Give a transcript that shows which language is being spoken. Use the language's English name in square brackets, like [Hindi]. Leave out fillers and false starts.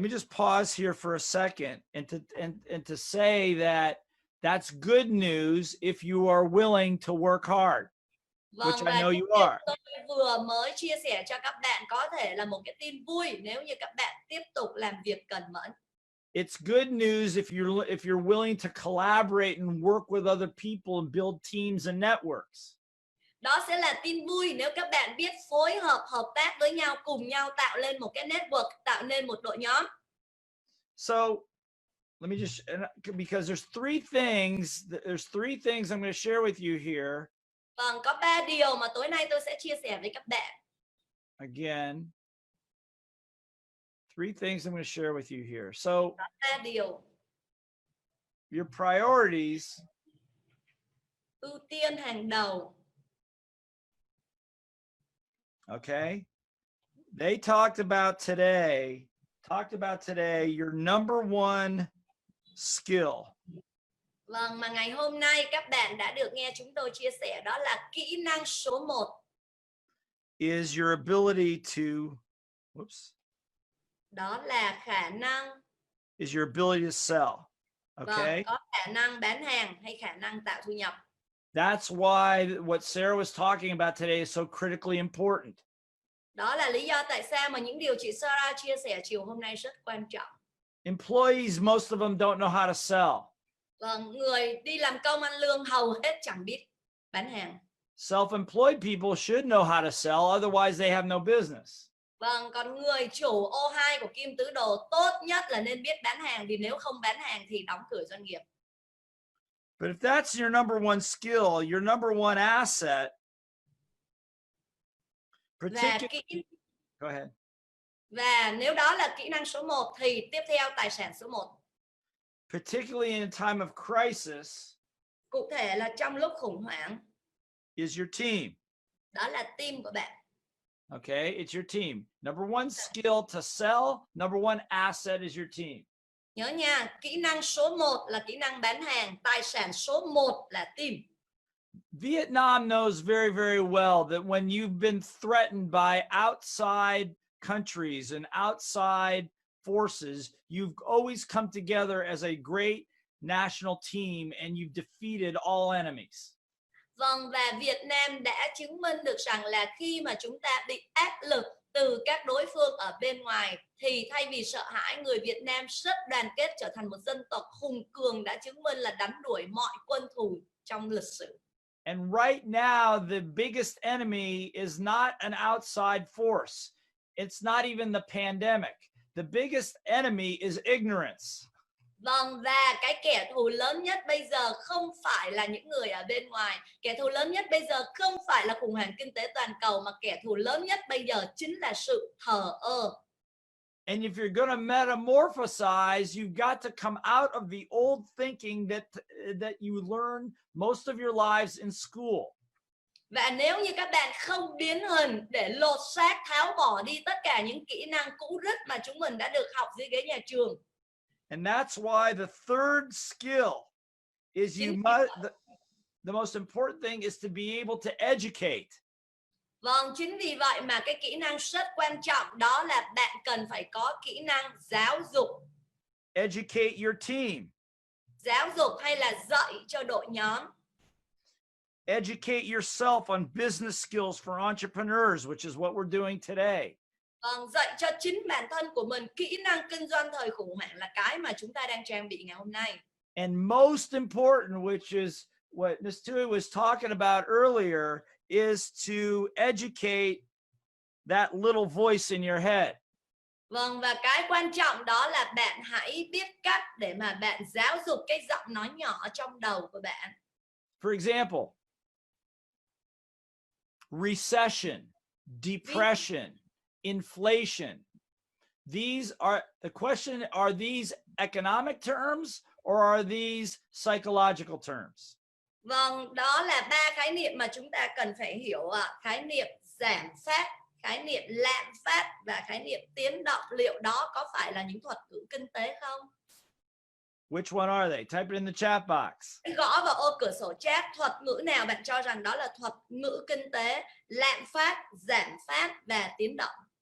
[English] pause here for a second and to say that that's good news if you are willing to work hard, which I know you are. [Vietnamese] Tôi vừa mới chia sẻ cho các bạn có thể là một cái tin vui nếu như các bạn tiếp tục làm việc cẩn mẫn. [English] It's good news if you're willing to collaborate and work with other people and build teams and networks. [Vietnamese] Đó sẽ là tin vui nếu các bạn biết phối hợp, hợp tác với nhau, cùng nhau tạo lên một cái network, tạo nên một đội nhóm. [English] So let me just, because there's three things I'm going to share with you here. [Vietnamese] Vâng, có 3 điều mà tối nay tôi sẽ chia sẻ với các bạn. [English] Again, 3 things I'm going to share with you here. So, [Vietnamese] 3 điều. [English] Your priorities. [Vietnamese] Ưu tiên hàng đầu. [English] Okay. They talked about today your number one skill. [Vietnamese] Vâng, mà ngày hôm nay các bạn đã được nghe chúng tôi chia sẻ, đó là kỹ năng số 1. [English] Is your ability to, [Vietnamese] đó là khả năng. [English] Is your ability to sell. Okay. [Vietnamese] Vâng, có khả năng bán hàng hay khả năng tạo thu nhập. [English] That's why what Sarah was talking about today is so critically important. [Vietnamese] Đó là lý do tại sao mà những điều chị Sarah chia sẻ chiều hôm nay rất quan trọng. [English] Employees, most of them don't know how to sell. [Vietnamese] Vâng, người đi làm công ăn lương hầu hết chẳng biết bán hàng. [English] Self-employed people should know how to sell, otherwise they have no business. [Vietnamese] Vâng, còn người chủ O2 của Kim Tứ Đồ tốt nhất là nên biết bán hàng, vì nếu không bán hàng thì đóng cửa doanh nghiệp. [English] But if that's your number one skill, your number one asset, go ahead. [Vietnamese] Và nếu đó là kỹ năng số 1 thì tiếp theo tài sản số 1. [English] Particularly in a time of crisis, [Vietnamese] cụ thể là trong lúc khủng hoảng, [English] is your team. [Vietnamese] Đó là team của bạn. [English] Okay, it's your team. Number one skill to sell, number one asset is your team. [Vietnamese] Nhớ nha, kỹ năng số 1 là kỹ năng bán hàng, tài sản số 1 là team. [English] Vietnam knows very, very well that when you've been threatened by outside countries and outside forces, you've always come together as a great national team and you've defeated all enemies. [Vietnamese] Vâng, và Việt Nam đã chứng minh được rằng là khi mà chúng ta bị áp lực từ các đối phương ở bên ngoài, thì thay vì sợ hãi, người Việt Nam rất đoàn kết trở thành một dân tộc hùng cường, đã chứng minh là đánh đuổi mọi quân thù trong lịch sử. [English] And right now, the biggest enemy is not an outside force. It's not even the pandemic. The biggest enemy is ignorance. [Vietnamese] Vâng, và cái kẻ thù lớn nhất bây giờ không phải là những người ở bên ngoài. Kẻ thù lớn nhất bây giờ không phải là khủng hoảng kinh tế toàn cầu, mà kẻ thù lớn nhất bây giờ chính là sự thờ ơ. [English] And if you're going to metamorphosize, you've got to come out of the old thinking that you learned most of your lives in school. [Vietnamese] Và nếu như các bạn không biến hình để lột xác, tháo bỏ đi tất cả những kỹ năng cũ rích mà chúng mình đã được học dưới ghế nhà trường. [English] And that's why the third skill is you must, the most important thing is to be able to educate. [Vietnamese] Vâng, chính vì vậy mà cái kỹ năng rất quan trọng đó là bạn cần phải có kỹ năng giáo dục. [English] Educate your team. [Vietnamese] Giáo dục hay là dạy cho đội nhóm. [English] Educate yourself on business skills for entrepreneurs, which is what we're doing today. [Vietnamese] Vâng, dạy cho chính bản thân của mình kỹ năng kinh doanh thời khủng hoảng là cái mà chúng ta đang trang bị ngày hôm nay. [English] And most important, which is what Ms. Tui was talking about earlier, is to educate that little voice in your head. [Vietnamese] Vâng, và cái quan trọng đó là bạn hãy biết cách để mà bạn giáo dục cái giọng nói nhỏ trong đầu của bạn. [English] For example, recession, depression, inflation. These are the question, are these economic terms or are these psychological terms? [Vietnamese] Vâng, đó là 3 khái niệm mà chúng ta cần phải hiểu ạ. Khái niệm giảm phát, khái niệm lạm phát và khái niệm biến động. Liệu đó có phải là những thuật ngữ kinh tế không? [English] Which one are they? Type it in the chat box. [Vietnamese] Gõ vào ô cửa sổ chat, thuật ngữ nào bạn cho rằng đó là thuật ngữ kinh tế, lạm phát, giảm phát và biến động.